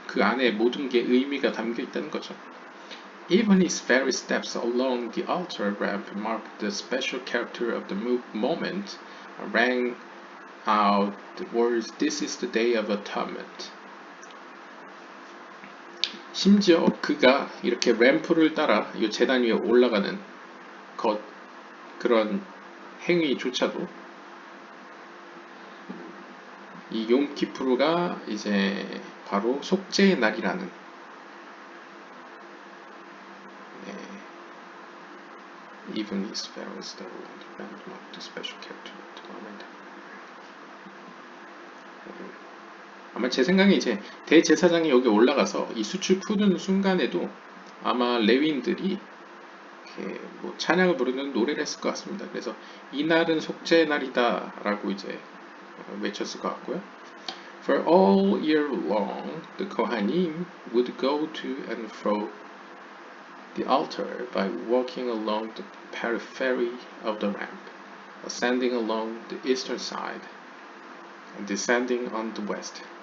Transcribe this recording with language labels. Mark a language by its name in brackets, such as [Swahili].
[Korean] 그 안에 모든 게 의미가 담겨 있다는 거죠. [English] Even his very steps along the altar ramp marked the special character of the moment, rang out the words, "This is the day of atonement." [Korean] 심지어 그가 이렇게 램프를 따라 이 제단 위에 올라가는 그런 행위조차도 이 욤키푸르가 이제 바로 속죄의 날이라는 [English] Even his parents that were marked the special character of the moment. [Korean] 아마 제 생각에 이제 대제사장이 여기 올라가서 이 숯을 푸는 순간에도 아마 레위인들이 이렇게 뭐 찬양을 부르는 노래를 했을 것 같습니다. 그래서 이날은 속죄의 날이다라고 이제 외쳤을 것 같고요. [English] For all year long, the Kohanim would go to and fro the altar by walking along the periphery of the ramp, ascending along the eastern side and descending on the west.